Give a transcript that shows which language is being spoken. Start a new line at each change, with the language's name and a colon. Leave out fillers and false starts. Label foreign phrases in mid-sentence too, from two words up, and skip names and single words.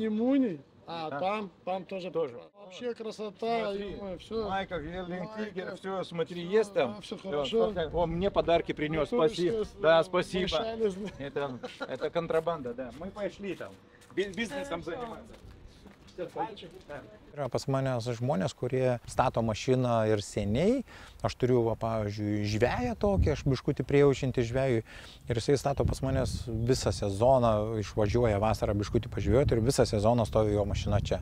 Russian: Немуни, Да. там тоже. Вообще красота, все. Майка, Герлингтигер, все, смотри, есть там. Все хорошо. Он мне подарки принес, Ну, спасибо. что, Да, спасибо. шалезный. Это контрабанда, да. Мы пошли там, бизнесом заниматься.
Lithuanian: Yra pas manęs žmonės, kurie stato mašiną ir seniai. Aš turiu, pavyzdžiui, žveją tokį, aš biškutį priejaučiantį žvejui. Ir jisai stato pas manęs visą sezoną, išvažiuoja vasarą biškutį pažvejoti ir visą sezoną stovi jo mašina čia.